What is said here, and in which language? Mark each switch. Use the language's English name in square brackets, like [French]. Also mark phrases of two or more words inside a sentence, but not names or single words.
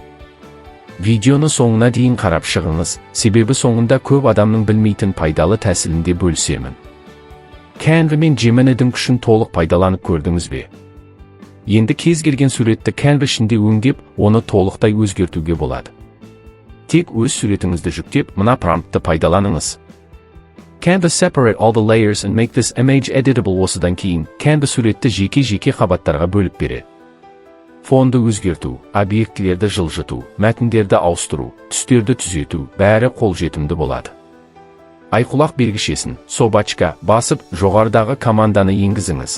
[Kazakh] Видеоны соңына дейін қарап шығыңыз, себебі соңында көп адамның білмейтін пайдалы тәсілінде бөлісемін. Canva мен Gemini'дің күшін толық пайдаланып көрдіңіз бе? Енді кез келген суретті Canva ішінде өңдеп, оны толықтай өзгертуге болады. Тек өз суретіңізді жүктеп, мына промптты пайдаланыңыз. [English] Canva separate all the layers and make this image editable. [Kazakh] Осыдан кейін, Canva суретті жеке-жеке қабаттарға бөліп береді. Фонды өзгерту, объектілерді жылжыту, мәтіндерді ауыстыру, түстерді түзету, бәрі қолжетімді болады. Айқұлақ белгішесін, собачка, басып, жоғарыдағы команданы енгізіңіз.